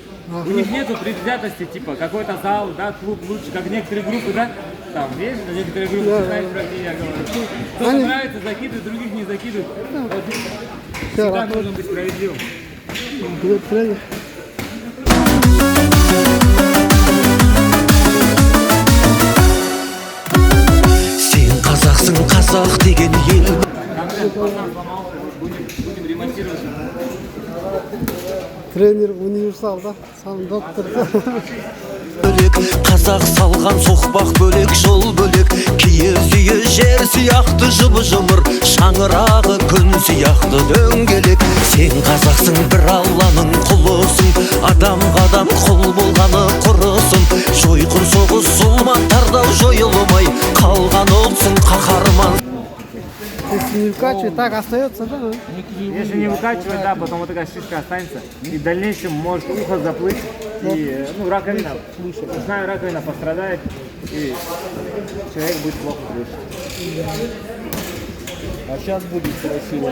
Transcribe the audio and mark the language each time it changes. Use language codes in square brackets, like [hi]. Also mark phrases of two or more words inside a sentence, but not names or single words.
[ru] У них нету предвзятости, типа какой-то зал, да, клуб лучше, как некоторые группы, да? Там, видишь, некоторые группы, знаешь, про где я говорю. Кто-то нравится, закидывает, других не закидывает. Вот. Всегда нужно быть справедливым. Тренер. [kk] Сен қазақсың, қазақ деген ел. [ru] Будем ремонтировать. Тренер универсалда, сам доктор. [kk] Қазақ салған соқпақ бөлек, жол бөлек. Киіз үйі жер сияқты жыбы-жымыр, шаңырағы күн сияқты дөңгелек. Сен қазақсың, бір алланың құлысың, адамға адам құл болғаны құрысын. Жойқын соғыс зұлматтарда жойылмай қалған ұлтсың қаһарман. [ru] Если не выкачивать, так остается, да? Если не выкачивать, да, потом вот такая шишка останется. И в дальнейшем может ухо заплыть, и раковина, ушная раковина пострадает, и человек будет плохо слышать. А сейчас будет красиво.